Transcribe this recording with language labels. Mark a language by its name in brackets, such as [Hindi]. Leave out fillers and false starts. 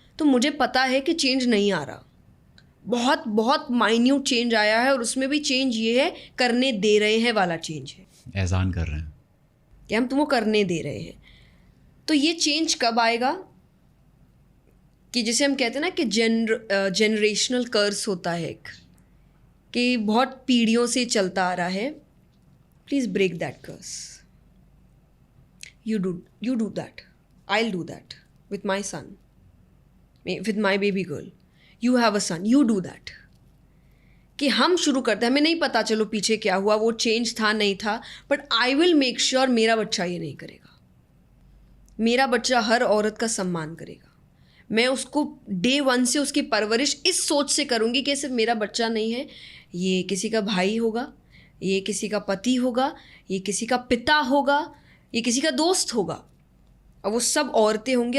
[Hindi] तो मुझे पता है कि चेंज नहीं आ रहा, बहुत बहुत माइन्यूट चेंज आया है, और उसमें भी चेंज ये है करने दे रहे हैं वाला चेंज है, एहसान कर रहे हैं कि हम तुमको करने दे रहे हैं। तो ये चेंज कब आएगा कि जिसे हम कहते हैं ना कि जनरेशनल कर्स होता है एक, कि बहुत पीढ़ियों से चलता आ रहा है। [English] Please break that curse, you do that, I'll do that with my son, with my baby girl, you have a son, you do that। [Hindi] कि हम शुरू करते हैं, हमें नहीं पता चलो पीछे क्या हुआ, वो चेंज था नहीं था, [English] but I will make sure [Hindi] मेरा बच्चा ये नहीं करेगा। मेरा बच्चा हर औरत का सम्मान करेगा। मैं उसको डे 1 से उसकी परवरिश इस सोच से करूँगी कि सिर्फ मेरा बच्चा नहीं है, ये किसी का भाई होगा, ये किसी का पति होगा, ये किसी का पिता होगा, ये किसी का दोस्त होगा, और वो सब औरतें होंगी।